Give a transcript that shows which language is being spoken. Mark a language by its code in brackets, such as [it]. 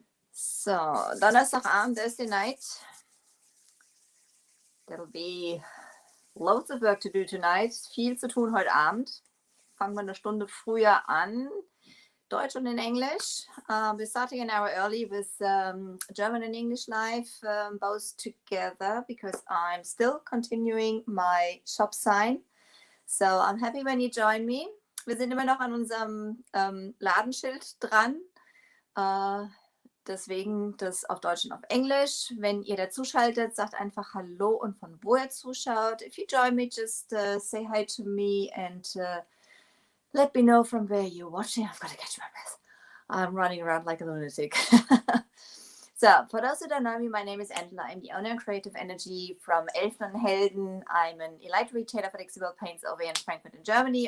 [de] So, Donnerstagabend, [en] Thursday night. There'll be loads of work to do tonight. [de] Viel zu tun heute Abend. Fangen wir eine Stunde früher an. Deutsch und in English. [en] We're starting an hour early with German and English live, both together because I'm still continuing my shop sign. So I'm happy when you join me. [de] Wir sind immer noch an unserem Ladenschild dran. Deswegen das auf Deutsch und auf Englisch. Wenn ihr dazuschaltet, sagt einfach Hallo und von wo ihr zuschaut. [en] If you join me, just say hi to me and let me know from where you're watching. I've got to catch my breath. I'm running around like a lunatic. So, for those who don't know me, my name is Angela. I'm the owner of Creative Energy from Elfenundhelden. I'm an elite retailer for dixiebelle paints over in Frankfurt in Germany.